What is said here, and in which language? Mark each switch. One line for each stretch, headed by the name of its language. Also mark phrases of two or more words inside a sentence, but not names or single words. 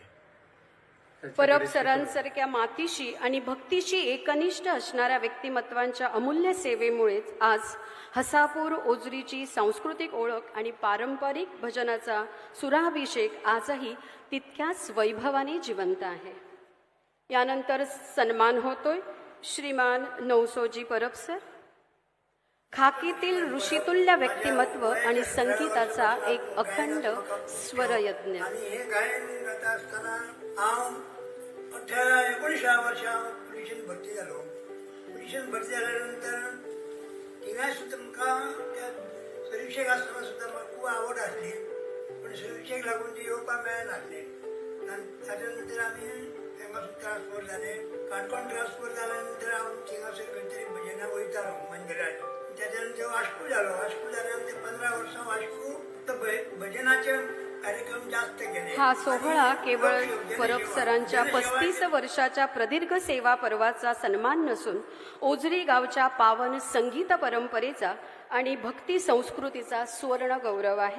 Marathi: परब सरांसारख्या मातीशी आणि भक्तीशी एकनिष्ठ असणाऱ्या व्यक्तिमत्वांच्या अमूल्य सेवेमुळेच आज हसापूर ओझरीची सांस्कृतिक ओळख आणि पारंपरिक भजनाचा सुराभिषेक आजही तितक्याच वैभवाने जिवंत आहे. यानंतर सन्मान होतोय श्रीमान नौसोजी परब सर. खाकीतील ऋषितुल्य व्यक्तिमत्व आणि संगीताचा एक अखंड स्वरयज्ञ.
Konkani: हांव 19 वर्सां पुलिशेन भरती जालो. पुलिशेन भरती जाल्या नंतर थिंगाय सुद्दां म्हाका त्या सर्विसेक आसतना सुद्दां म्हाका खूब आवड आसली. पण सर्विसेक लागून ती येवपाक मेळनासलें. ताच्या नंतर आमी हांगासर ट्रान्सफर जाले. काणकोण ट्रान्सफर जाल्या नंतर हांव थिंगासर खंय तरी भजनाक वयतालो मंदिरांत. त्याच्या नंतर वास्को जालो. वास्को जाल्या नंतर 15 वर्सां वास्को फक्त भजनाचे कार्यक्रम जास्त केले.
Marathi: हा सोहळा केवळ परब सरांच्या 35 वर्षाच्या प्रदीर्घ सेवा पर्वाचा सन्मान नसून ओझरी गावच्या पावन संगीत परंपरेचा आणि भक्ती संस्कृतीचा सुवर्ण गौरव आहे.